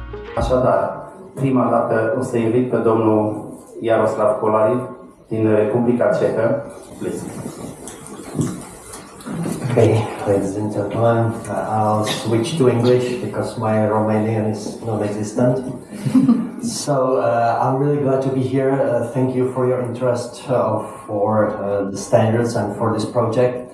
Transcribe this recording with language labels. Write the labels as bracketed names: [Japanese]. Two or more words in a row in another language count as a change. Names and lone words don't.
[Romanian] Așadar, prima dată o să invit pe domnul Jaroslav Kolarík din Republica Cehă. [English] Please. Okay, ladies and gentlemen, I'll switch to English because my Romanian is non-existent. So I'm really glad to be here. Thank you for your interest for the standards and for this project.